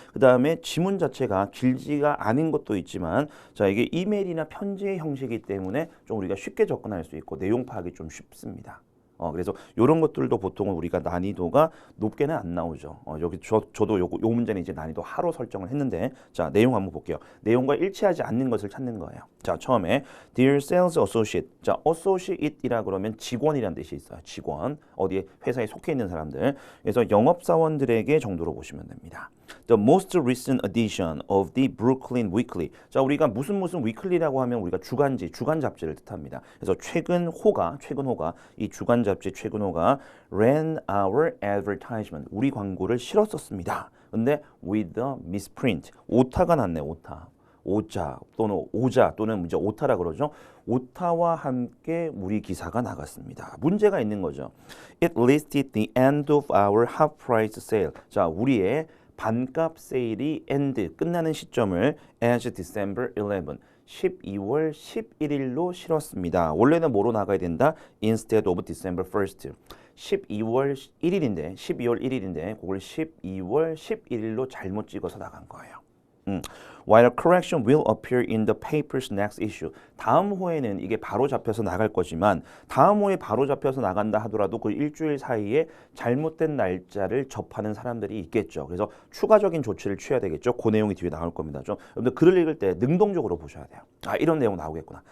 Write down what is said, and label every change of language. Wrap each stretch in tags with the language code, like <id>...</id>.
<ko>그 다음에 지문 자체가 길지가 않은 것도 있지만 자, 이게 이메일이나 편지의 형식이기 때문에 좀 우리가 쉽게 접근할 수 있고 내용 파악이 좀 쉽습니다. 그래서 이런 것들도 보통은 우리가 난이도가 높게는 안 나오죠. 여기 저도 요 문제는 이제 난이도 하로 설정을 했는데 자, 내용 한번 볼게요. 내용과 일치하지 않는 것을 찾는 거예요. 자, 처음에</ko> <en>Dear Sales Associate.</en> <ko>자, Associate이라 그러면 직원이라는 뜻이 있어요. 직원. 어디에 회사에 속해 있는 사람들. 그래서 영업사원들에게 정도로 보시면 됩니다.</ko> <en>The most recent edition of the Brooklyn Weekly.</en> <ko>자, 우리가 무슨 weekly라고 하면 우리가 주간지, 주간 잡지를 뜻합니다. 그래서 최근 호가 이 주간 잡지 최근 호가</ko> <en>ran our advertisement.</en> <ko>우리 광고를 실었었습니다. 근데</ko> <en>with a misprint.</en> <ko>오타가 났네, 오타. 오자 또는 오자 또는 이제 오타라 그러죠. 오타와 함께 우리 기사가 나갔습니다. 문제가 있는 거죠.</ko> <en>It listed the end of our half price sale.</en> <ko>자, 우리의 반값 세일이 end 끝나는 시점을</ko> <en>as December 11.</en> <ko>12월 11일로 실었습니다. 원래는 뭐로 나가야 된다?</ko> <en>Instead of December 1st.</en> <ko>12월 1일인데 그걸 12월 11일로 잘못 찍어서 나간 거예요.</ko> <en>While a correction will appear in the paper's next issue.</en> <ko>다음 호에는 이게 바로 잡혀서 나갈 거지만 다음 호에 바로 잡혀서 나간다 하더라도 그 일주일 사이에 잘못된 날짜를 접하는 사람들이 있겠죠. 그래서 추가적인 조치를 취해야 되겠죠. 그 내용이 뒤에 나올 겁니다. 좀 여러분들 글을 읽을 때 능동적으로 보셔야 돼요. 아, 이런 내용 나오겠구나.</ko>